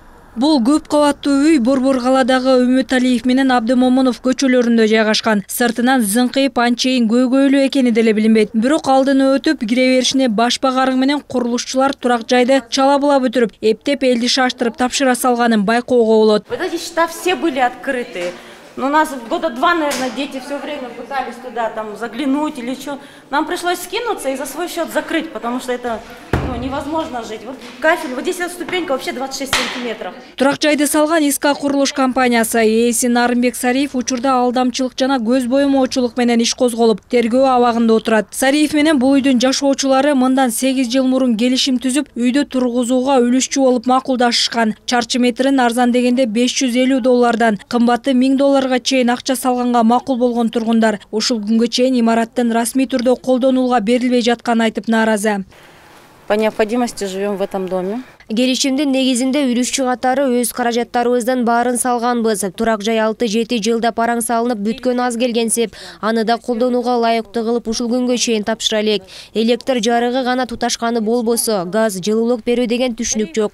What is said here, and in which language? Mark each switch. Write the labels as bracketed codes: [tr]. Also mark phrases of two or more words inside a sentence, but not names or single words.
[ky] Бул көп кабаттуу үй Борбор каладагы Үмүталиев менен Абдымомунов көчөлөрүндө жайгашкан. Сыртынан зыңкыйып анчейин көйгөйлүү экени деле билинбейт. Бирок алдыны өтүп кире беришине баш багарың менен курулушчулар турак жайды чала-була бүтүрүп, эптеп элди шаштырып тапшыра салганын байкоого болот. [ru] Вот эти счета все были открыты. Но у нас года 2, наверное, дети все время пытались туда там заглянуть или что. Нам пришлось скинуться и за свой счет закрыть, потому что это невозможно жить. Вот кафель, вот здесь эта ступенька вообще 26 сантиметров. [ky] Турак жайды салган Иска курулуш компаниясы ээси Нарымбек Сариев учурда алдамчылык жана көз боемоочулук менен иш козголуп, тергөө абагында отурат. Сариев менен бул үйдүн жашоочулары мындан 8 жыл мурун келишим түзүп, үйдү тургузууга үлүшчү болуп макулдашышкан. Чарчы метрин арзан дегенде $550, кымбаты $1000 чейин акча салганга макул болгон тургундар ушул күнгө чейин имараттын расмий түрдө колдонууга берилбей жатканын айтып нааразы. [ru] По необходимости живем в этом доме. [ky] Келишимдин негизинде үлүшчү катары өз каражаттарыбыздан баарын салганбыз. Турак жай 6-7 жылда параң салынып бүткөн аз келгенсеп, аны да колдонууга ылайыктуу кылып ушул күнгө чейин тапшыра элек. Электр жарыгы гана туташканы болбосо, газ, жылуулук берүү деген түшүнүк жок.